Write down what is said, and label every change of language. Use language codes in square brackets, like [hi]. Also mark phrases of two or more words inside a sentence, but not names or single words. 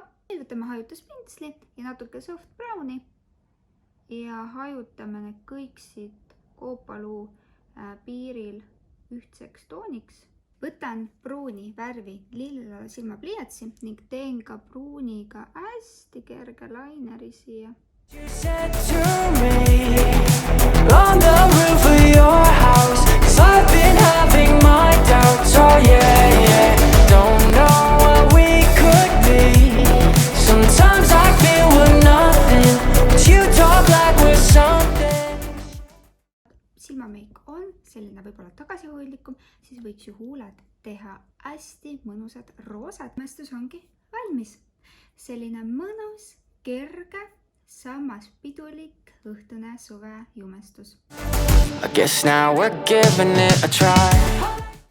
[et] Nüüd võtame hajutuspintsli ja natuke [en] soft browni [et] ja hajutame need kõik siit koopaluu piiril ühtseks tooniks. Võtan pruuni värvi lillala silmapliiatsi ning teen ka pruuniga hästi kerge laineri siia. [en] You said to me on the roof of your house, 'cause I've been having my doubts, oh yeah, don't know what we could be. Sometimes I feel we're nothing, but you talk like we're something. [et] Silmameik on selline võib-olla tagasihoidlikum, siis võiks ju huuled teha hästi mõnusad roosad. Mõistus ongi valmis. Selline mõnus, kerge, samas pidulik õhtune suve jumestus. [en] I guess now we're giving it a try.